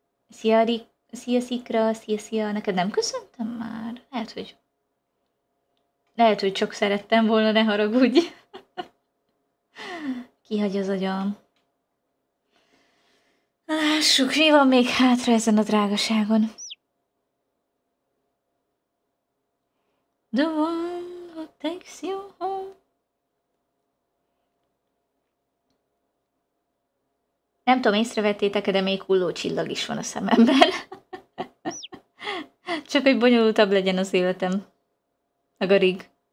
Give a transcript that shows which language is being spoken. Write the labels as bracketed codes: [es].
[hu] Szia, Szikra, szia, neked nem köszöntem már? Lehet, hogy csak szerettem volna, ne haragudj. Kihagy az agyam. Lássuk, mi van még hátra ezen a drágaságon. [en] The one who takes you home. [hu] Nem tudom, észrevettétek, de még hulló csillag is van a szememben. Csak hogy bonyolultabb legyen az életem. A garig.